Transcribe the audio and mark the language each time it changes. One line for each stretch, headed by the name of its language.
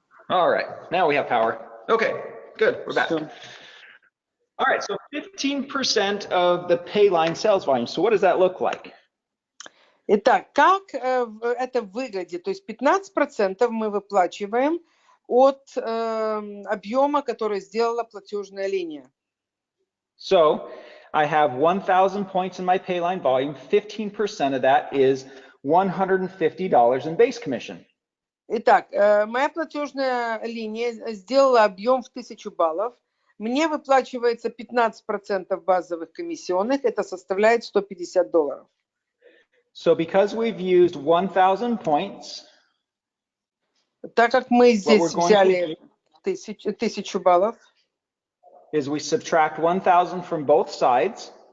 English: All right, now we have power. Okay, good, we're back. All right, so 15% of the pay line sales volume. So what does that look like?
Russian: Итак, как это выглядит? То есть 15% мы выплачиваем от объема, который сделала платежная линия.
English: So I have 1,000 points in my pay line volume. 15% of that is $150 in base commission.
Russian: Итак, моя платежная линия сделала объем в 1000 баллов. Мне выплачивается 15% базовых комиссионных, это составляет $150.
English: So because we've used 1,000 points,
Russian: так как мы здесь взяли 1000 баллов,
English: is we subtract 1,000 from both sides.